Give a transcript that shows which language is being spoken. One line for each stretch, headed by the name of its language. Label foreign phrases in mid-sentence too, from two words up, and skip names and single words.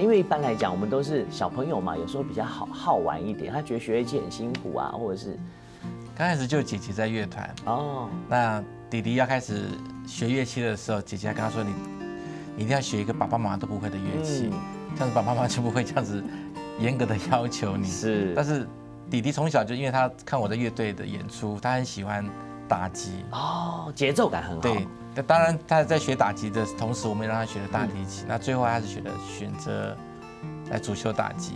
Chinese: 因為一般來講，我們都是小朋友嘛，有時候比較好玩一點，他覺得學樂器很辛苦啊，或者是剛開始就姐姐在樂團哦，那弟弟要開始學樂器的時候，姐姐跟他說你一定要學一個爸爸媽媽都不會的樂器，這樣子爸爸媽媽就不會這樣子嚴格的要求你。是，但是弟弟从小就因为他看我的乐队的演出，他很喜欢打击哦，节奏感很好。对，当然他在学打击的同时，我们也让他学了大提琴。那最后他是选择来主修打击。